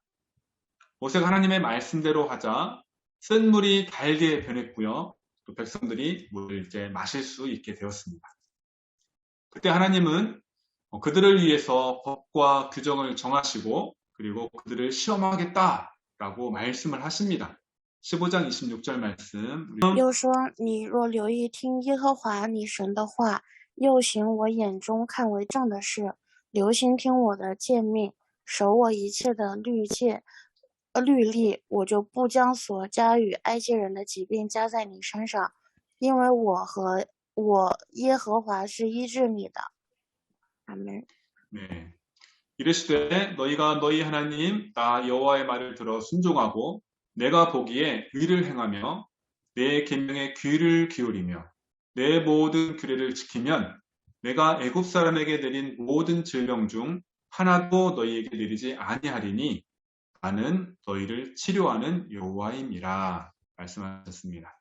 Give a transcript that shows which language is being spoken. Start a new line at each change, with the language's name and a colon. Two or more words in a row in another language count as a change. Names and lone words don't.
Korean: 모세가 하나님의 말씀대로 하자 쓴 물이 달게 변했고요. 또 백성들이 물을 이제 마실 수 있게 되었습니다. 그때 하나님은 그들을 위해서 법과 규정을 정하시고 그리고 그들을 시험하겠다라고 말씀을 하십니다. 15장 26절 말씀.
Chinese: 又说，你若留意听耶和华你神的话，又行我眼中看为正的事，留心听我的诫命，守我一切的律例，我就不将所加与埃及人的疾病加在你身上，因为我耶和华是医治你的。阿门。
Korean: 네. 이르시되 너희가 너희 하나님 나 여호와의 말을 들어 순종하고 내가 보기에 의를 행하며 내 계명에 귀를 기울이며 내 모든 규례를 지키면 내가 애굽 사람에게 내린 모든 질병 중 하나도 너희에게 내리지 아니하리니 나는 너희를 치료하는 여호와임이라 말씀하셨습니다.